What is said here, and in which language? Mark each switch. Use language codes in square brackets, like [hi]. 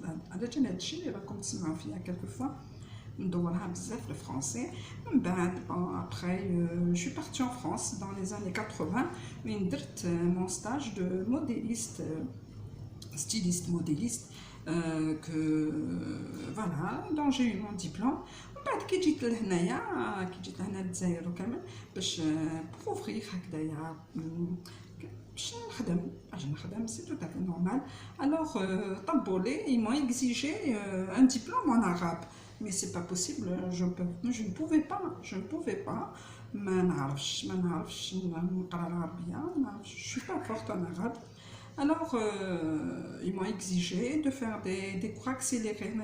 [ar] على جال هادشي اللي راكم تسمعوا فيها quelquefois ندورها بزاف le français. [fr] من بعد après je suis partie en France dans les années 80 وين درت mon stage de modéliste styliste modéliste que voilà dont j'ai eu mon diplôme. [ar] ومن بعد كي جيت لهنايا لهنا للجزائر وكامل باش بروفري هكذايا باش نخدم سي تو تافي نورمال. [fr] الوغ طلبوا لي ils m'ont exigé un diplôme en arabe. mais c'est pas possible, je ne pouvais pas ما نعرفش نقرا العربيه je suis pas forte en arabe. alors ils m'ont exigé de faire des cours accélérés.